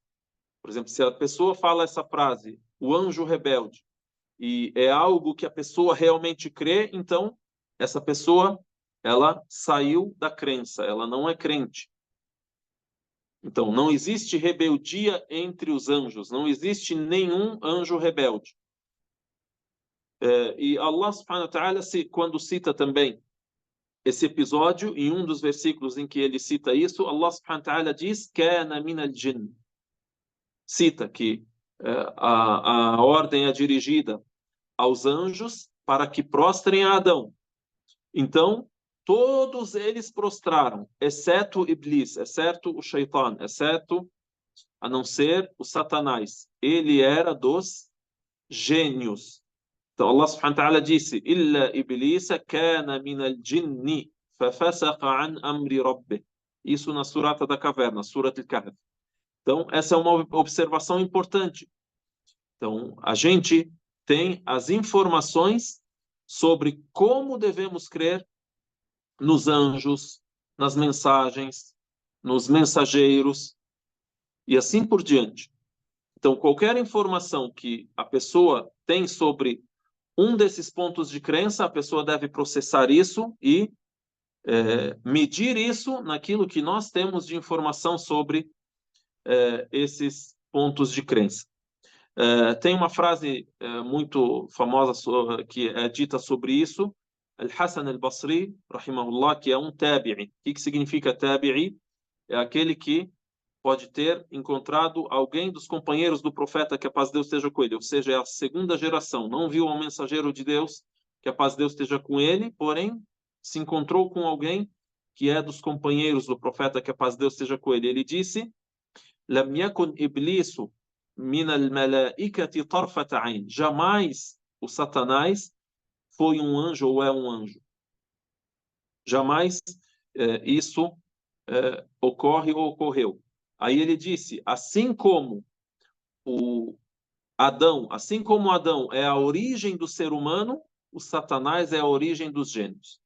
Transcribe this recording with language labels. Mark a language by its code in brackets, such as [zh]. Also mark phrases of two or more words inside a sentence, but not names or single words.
[pt] Por exemplo, se a pessoa fala essa frase, o anjo rebelde, e é algo que a pessoa realmente crê, então essa pessoa, ela saiu da crença, ela não é crente. Então, não existe rebeldia entre os anjos, não existe nenhum anjo rebelde. [ar] E الله سبحانه وتعالى, [pt] quando cita também esse episódio, em um dos versículos em que ele cita isso, [ar] الله سبحانه وتعالى [pt] diz: [ar] "كان من الجن", [pt] cita que a ordem é dirigida aos anjos para que prostrem a Adão. Então, todos eles prostraram, exceto Iblis, exceto o Shaitan, exceto, a não ser o Satanás. Ele era dos gênios. Então, [ar] الله سبحانه وتعالى [pt] disse: [ar] "إلا إبليس كان من الجن ففسق عن أمر ربه". [pt] Isso na Surata da Caverna, Surat al-Kahf. Então, essa é uma observação importante. Então, a gente tem as informações sobre como devemos crer nos anjos, nas mensagens, nos mensageiros e assim por diante. Então, qualquer informação que a pessoa tem sobre um desses pontos de crença, a pessoa deve processar isso e medir isso naquilo que nós temos de informação sobre esses pontos de crença. Tem uma frase muito famosa que é dita sobre isso, Al-Hasan al-Basri, rahimahullah, que é um tabi'i. O que significa tabi'i? É aquele que pode ter encontrado alguém dos companheiros do profeta, que a paz de Deus esteja com ele, ou seja, é a segunda geração, não viu um mensageiro de Deus, que a paz de Deus esteja com ele, porém se encontrou com alguém que é dos companheiros do profeta, que a paz de Deus esteja com ele. Ele disse: [ar] "لم يكن إبليس من الملائكة طرفة عين". [pt] Jamais o Satanás foi um anjo ou é um anjo. Jamais isso ocorre ou ocorreu. Aí ele disse: assim como Adão é a origem do ser humano, o Satanás é a origem dos gênios.